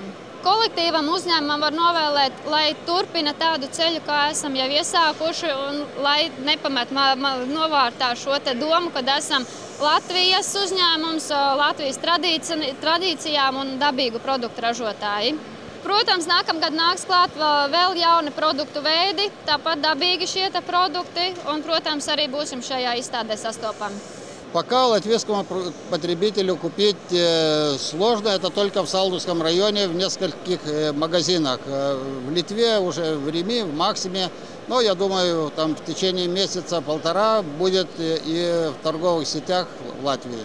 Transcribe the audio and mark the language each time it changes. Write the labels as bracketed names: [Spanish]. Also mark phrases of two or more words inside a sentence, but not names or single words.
[Latvian] Kolektīvam uzņēmumam var novēlēt, lai turpina tādu ceļu, kā esam jau iesākuši, un lai nepamet novārtā šo domu, kad esam Latvijas uzņēmums, Latvijas tradīcijām un dabīgu produktu ražotāji. Protams, nākamgad nāks klāt vēl jauni produktu veidi, tāpat dabīgi šie produkti, un, protams, arī būsim šajā izstādē sastopami. [Russian] Пока латвийскому потребителю купить сложно, это только в Салдовском районе в нескольких магазинах. В Литве, уже в Риме, в Максиме, но я думаю, там в течение месяца-полтора будет и в торговых сетях в Латвии.